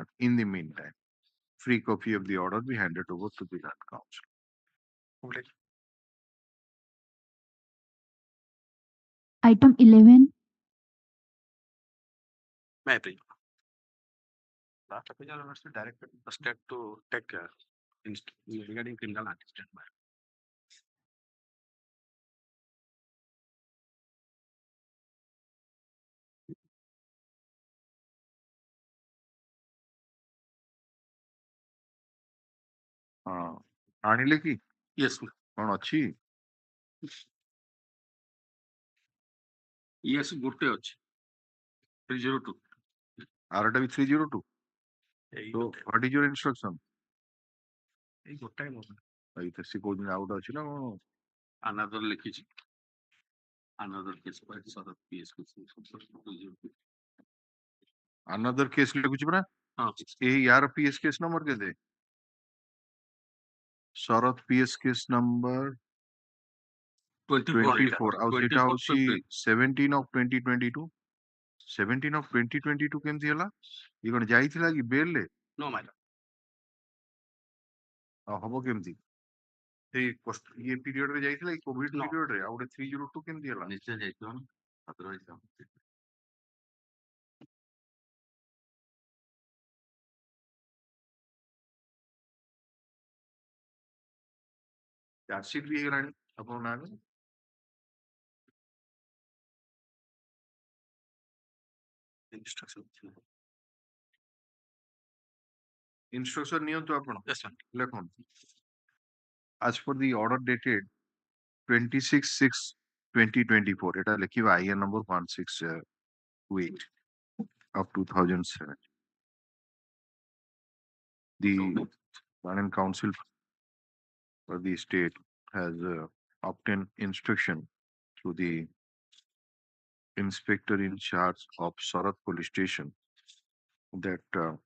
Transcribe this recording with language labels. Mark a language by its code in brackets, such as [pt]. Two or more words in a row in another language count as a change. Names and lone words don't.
[en] In the meantime, free copy of the order be handed over to the learned counsel. Item 11. May I please? Last official was directed the state to take care regarding criminal antecedent. [or] ଆଣିଲେ କି? [en] Yes, sir. [or] କଣ ଅଛି? Yes, ଗୋଟେ ଅଛି 302. ଆରଟା ବି 302. ଏଇ So ଗୋଟେ [en] what is your instruction? [or] ଏଇ ଗୋଟାଏ ମୋ ଏଇଟା ସେ କହୁଛନ୍ତି ଆଉ ଗୋଟେ ଅଛି ନା କଣ? Another ଲେଖିଛି. [en] Another case by Sarat PS. Another case [or] ଲେଖୁଛି ପରା? ଏଇ ୟାର [en] PS case number [or] କେତେ? ଶରତ [en] PS case number [or] 24 ଆଉ ସେଟା ହଉଛି 17 of 2022. 17 of 2022 କେମିତି ହେଲା? ଇଏ କଣ ଯାଇଥିଲା କି ବେଲ୍ ରେ? [en] No, my lord. [or] ହବ କେମିତି? ସେଇ ଇଏ ପିରିୟଡ ରେ ଯାଇଥିଲା କି କୋଭିଡ ପିରିୟଡ ରେ? ଆଉ ଗୋଟେ 302 କେମିତି ହେଲା? ନିଶ୍ଚୟ ଯାଇଥିବ ନା otherwise ଚାର୍ଜସିଟ୍ ବି ହେଇଗଲାଣି ଆପଣଙ୍କ ନାଁରେ? Instruction ନିଅନ୍ତୁ ଆପଣ। [en] ଲେଖନ୍ତୁ। As per the order dated 26/6/2024, [or] এটা ଲେଖିବା [en] IN number 1628 of 2007. The Learned Counsel for the state has obtained instruction through the inspector in charge of Sarat police station that